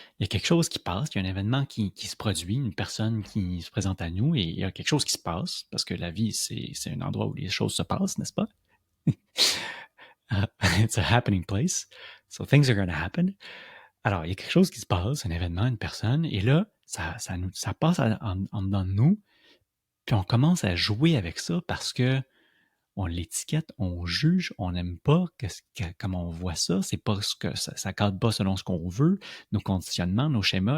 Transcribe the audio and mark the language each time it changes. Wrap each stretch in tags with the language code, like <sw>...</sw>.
<fr>Il y a quelque chose qui passe, il y a un événement qui se produit, une personne qui se présente à nous, et il y a quelque chose qui se passe, parce que la vie, c'est un endroit où les choses se passent, n'est-ce pas?</fr> <en>It's a happening place, so things are going to happen.</en> <fr>Alors, il y a quelque chose qui se passe, un événement, une personne, et là, ça passe en dedans de nous, puis on commence à jouer avec ça parce que on l'étiquette, on juge, on n'aime pas comment on voit ça, c'est pas ce que ça cadre pas selon ce qu'on veut, nos conditionnements, nos schémas.</fr>